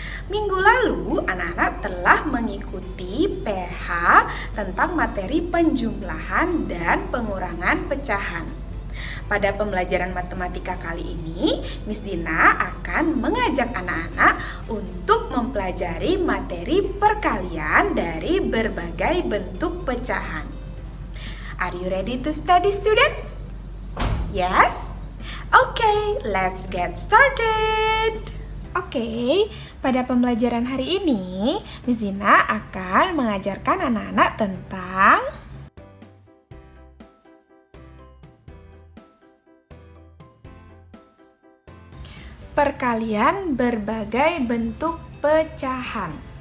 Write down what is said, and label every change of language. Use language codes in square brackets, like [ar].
[id] Minggu lalu, anak-anak telah mengikuti PH tentang materi penjumlahan dan pengurangan pecahan. Pada pembelajaran matematika kali ini, Miss Dina akan mengajak anak-anak untuk mempelajari materi perkalian dari berbagai bentuk pecahan. [en] Are you ready to study, student? Yes? Okay, let's get started. [id] Oke, pada pembelajaran hari ini, Miss Dina akan mengajarkan anak-anak tentang perkalian berbagai bentuk pecahan.